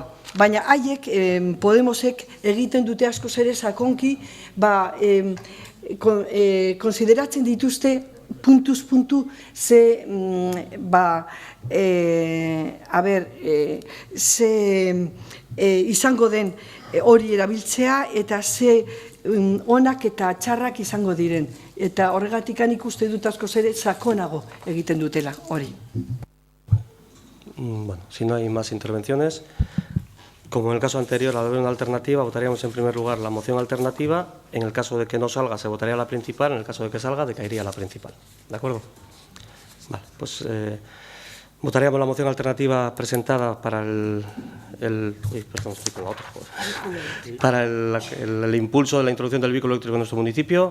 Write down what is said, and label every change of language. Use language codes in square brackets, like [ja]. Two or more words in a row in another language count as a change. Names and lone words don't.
[eu] Baina haiek, Podemosek egiten dute askoz ere sakonki, konsideratzen dituzte puntuz puntu ze izango den hori erabiltzea eta ze onak eta txarrak izango diren. Eta horregatik ikuste dut askoz ere sakonago egiten dutela hori. [es] Bueno, si no hay más intervenciones, como en el caso anterior, al haber una alternativa, votaríamos en primer lugar la moción alternativa. En el caso de que no salga, se votaría la principal. En el caso de que salga, decaería la principal. ¿De acuerdo? Vale, pues votaríamos la moción alternativa presentada para para el impulso de la introducción del vehículo eléctrico en nuestro municipio.